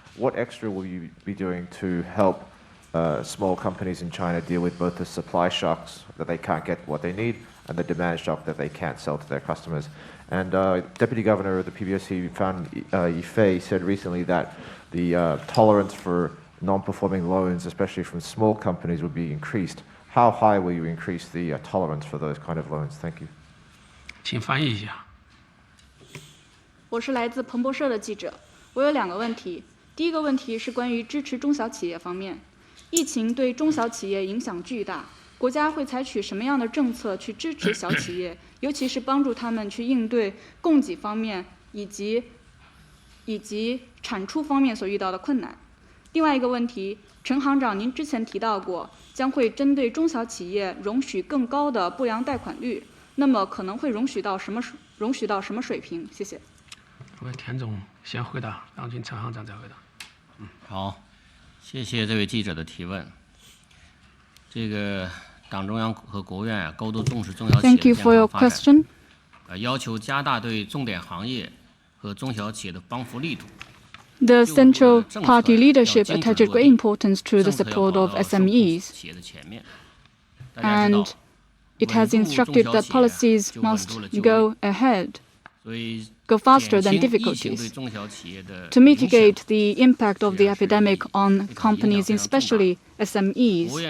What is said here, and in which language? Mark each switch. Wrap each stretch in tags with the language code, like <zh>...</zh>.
<en>What extra will you be doing to help small companies in China deal with both the supply shocks that they can't get what they need and the demand shock that they can't sell to their customers? And Deputy Governor of the PBOC, Yifei, said recently that the tolerance for non-performing loans, especially from small companies, will be increased. How high will you increase the tolerance for those kind of loans? Thank you.</en> <zh>请翻译一下。我是来自彭博社的记者，我有2个问题。第一个问题是关于支持中小企业方面，疫情对中小企业影响巨大，国家会采取什么样的政策去支持小企业，尤其是帮助他们去应对供给方面以及产出方面所遇到的困难？另外一个问题，陈行长，您之前提到过，将会针对中小企业容许更高的不良贷款率。那么可能会容许到什么水平？谢谢。田总先回答，让陈行长再回答。好，谢谢这位记者的提问。这个党中央和国务院高度重视中小企业的健康发展，要求加大对重点行业和中小企业的帮扶力度。</zh> <en>The central party leadership attaches great importance to the support of SMEs, and it has instructed that policies must go faster than difficulties to mitigate the impact of the epidemic on companies, especially SMEs.</en>